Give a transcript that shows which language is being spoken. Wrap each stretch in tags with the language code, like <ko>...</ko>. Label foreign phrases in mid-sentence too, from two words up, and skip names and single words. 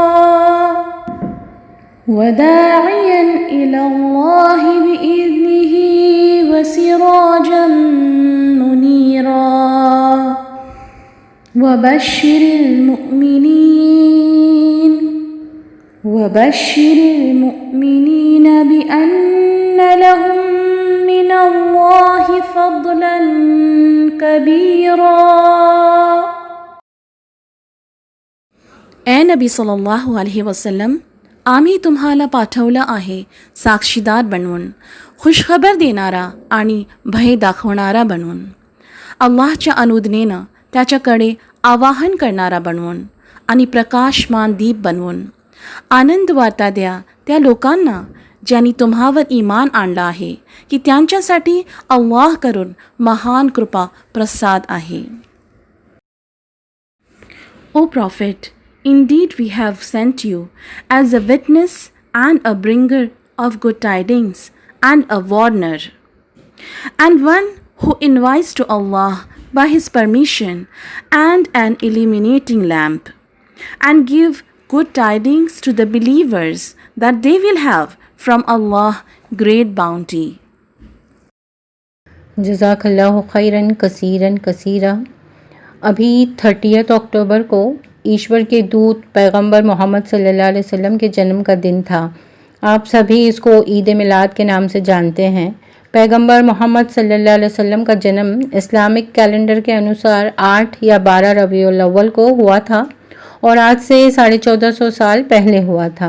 <ar>وداعيا إلى الله بإذنه وسراجا منيرا وبشر المؤمنين بأن لهم من الله فضلا كبيرا.</ar> <mr>ए</mr> <ar>نبي صلى الله عليه وسلم,</ar> <mr>आम्ही तुम्हाला पाठवलं आहे साक्षीदार बनवून, खुशखबर देणारा आणि भय दाखवणारा बनवून, अल्लाहच्या अनुज्ञेनं त्याच्याकडे आवाहन करणारा बनवून आणि प्रकाशमान दीप बनवून। आनंद वार्ता द्या त्या लोकांना ज्यांनी तुम्हावर ईमान आणला आहे की त्यांच्यासाठी अल्लाह करून महान कृपा प्रसाद आहे।</mr> <en>O Prophet, indeed we have sent you as a witness and a bringer of good tidings and a warner, and one who invites to Allah by his permission and an illuminating lamp, and give good tidings to the believers that they will have from Allah great bounty.</en> <ar>جزاك الله خيرا كثيرا كثيرا.</ar> <hi>अभी 30 अक्टूबर को ईश्वर के दूत पैगंबर मोहम्मद</hi> <ar>صلى الله عليه وسلم</ar> <hi>के जन्म का दिन था। आप सभी इसको ईद मिलाद के नाम से जानते हैं। पैगंबर मोहम्मद</hi> <ar>صلى الله عليه وسلم</ar> <hi>का जन्म इस्लामिक कैलेंडर के अनुसार 8 या 12 रबीउल अव्वल को हुआ था और आज से 1450 साल पहले हुआ था।</hi>